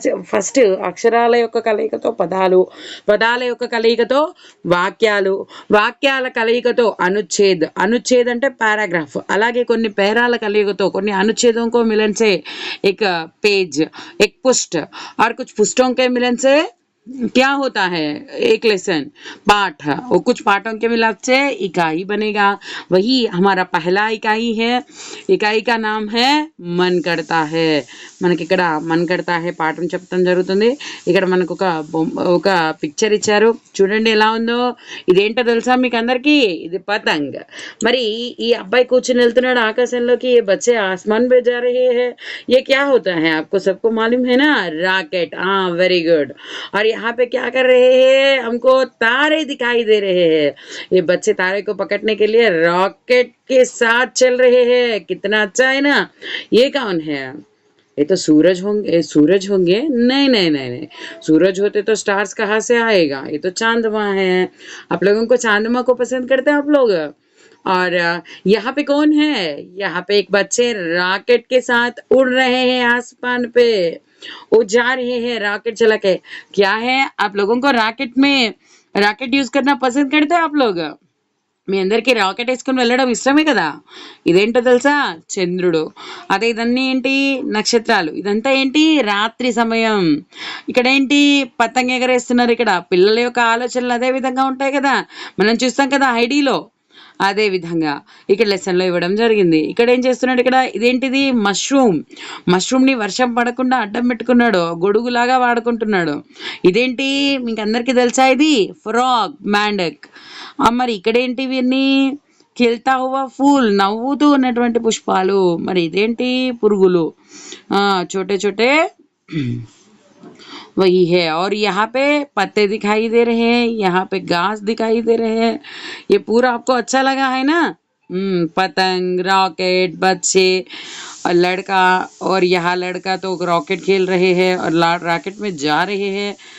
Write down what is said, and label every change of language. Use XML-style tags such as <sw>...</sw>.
<te>First అక్షరాల యొక్క కలయికతో పదాల యొక్క కలయికతో వాక్యాల కలయికతో అనుచ్ఛేద్ అంటే పారాగ్రాఫ్, అలాగే కొన్ని పేరాల కలయికతో కొన్ని అనుచ్ఛేదం</te> <hi>को मिलन से एक पेज, एक पुष्ट और कुछ पुष्टों के मिलन से क्या होता है एक लेसन पाठ, और कुछ पाठों के मिलाप से इकाई बनेगा. वही हमारा पहला इकाई है. इकाई का नाम है मन करता है.</hi> <te>మనకి ఇక్కడ మన్ కడతా హే పాఠం చెప్పడం జరుగుతుంది. ఇక్కడ మనకు ఒక పిక్చర్ ఇచ్చారు, చూడండి ఎలా ఉందో. ఇదేంటో తెలుసా మీకు అందరికీ, ఇది పతంగ్. మరి ఈ అబ్బాయి కూర్చుని వెళ్తున్నాడు ఆకాశంలోకి,</te> <hi>ये बच्चे आसमान पे जा रहे हैं, ये क्या होता है आपको सबको मालूम है ना, रॉकेट. हाँ, वेरी गुड. और यहाँ पे क्या कर रहे हैं, हमको तारे दिखाई दे रहे हैं. ये बच्चे तारे को पकड़ने के लिए रॉकेट के साथ चल रहे हैं. कितना अच्छा है ना. ये कौन है, ये तो सूरज होंगे. नहीं, सूरज होते तो स्टार्स कहाँ से आएगा, ये तो चांदमा है. आप लोगों को चांदमा को पसंद करते हैं आप लोग. और यहाँ पे कौन है? यहाँ पे एक बच्चे रॉकेट के साथ उड़ रहे हैं आसमान पे। वो जा रहे हैं रॉकेट चला के। क्या है, आप लोगों को రాకెట్ యూజ్ करना పసంद करते आप लोग?</hi> <te>మీ అందరికీ రాకెట్ వేసుకొని వెళ్ళడం ఇష్టమే కదా. ఇదేంటో తెలుసా? చంద్రుడు. అదే ఇదన్నీ ఏంటి? నక్షత్రాలు. ఇదంతా ఏంటి? రాత్రి సమయం. ఇక్కడ ఏంటి? పతంగ ఎగరేస్తున్నారు. ఇక్కడ పిల్లల యొక్క ఆలోచనలు అదే విధంగా ఉంటాయి కదా, మనం చూస్తాం కదా ఐడిలో. అదే విధంగా ఇక్కడ లెసన్లో ఇవ్వడం జరిగింది. ఇక్కడ ఏం చేస్తున్నాడు? ఇక్కడ ఇదేంటిది? మష్రూమ్ని వర్షం పడకుండా అడ్డం పెట్టుకున్నాడు, గొడుగులాగా వాడుకుంటున్నాడు. ఇదేంటి? మీకు అందరికీ తెలుసా ఇది? ఫ్రాగ్, మ్యాండక్. మరి ఇక్కడేంటి? ఇవన్నీ</te> <hi>ఖిల్తా హువా ఫూల్,</hi> <te>నవ్వుతూ ఉన్నటువంటి పుష్పాలు. మరి ఇదేంటి?</te> <hi>పురుగులు, చోటే చోటే वही है। और यहाँ पे पत्ते दिखाई दे रहे हैं, यहाँ पे घास दिखाई दे रहे हैं। ये पूरा आपको अच्छा लगा है ना? पतंग, रॉकेट, बच्चे और लड़का, और यहाँ लड़का तो रॉकेट खेल रहे हैं और रॉकेट में जा रहे हैं।</hi>